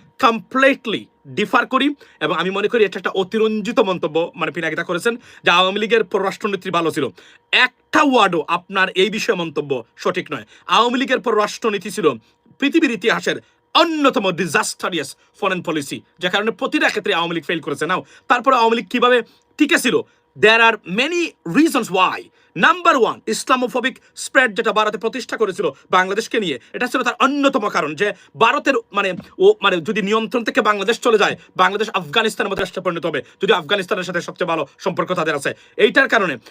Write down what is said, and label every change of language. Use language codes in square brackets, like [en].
[bn] Completely differ করি, এবং আমি মনে করি এটা একটা অতিরঞ্জিত মন্তব্য মানে পিনাকিদা করেছেন যে আওয়ামী লীগের পররাষ্ট্রনীতি ভালো ছিল। একটা ওয়ার্ডও আপনার এই বিষয়ে মন্তব্য সঠিক নয়। আওয়ামী লীগের পররাষ্ট্রনীতি ছিল পৃথিবীর ইতিহাসের অন্যতম ডিজাস্টারিয়াস ফরেন পলিসি, যে কারণে প্রতিটা ক্ষেত্রে আওয়ামী লীগ ফেল করেছে। নাও তারপরে আওয়ামী লীগ কিভাবে টিকে ছিল [en] There are many reasons why. [bn] Number one, Islamophobic spread যেটা ভারতে প্রতিষ্ঠা করেছিল বাংলাদেশকে নিয়ে, এটা ছিল তার অন্যতম কারণ যে ভারতের মানে যদি নিয়ন্ত্রণ থেকে বাংলাদেশ চলে যায়, বাংলাদেশ আফগানিস্তানের মতো রাষ্ট্রে পরিণত হবে, যদি আফগানিস্তানের সাথে সবচেয়ে ভালো সম্পর্ক তাদের আছে এইটার কারণে।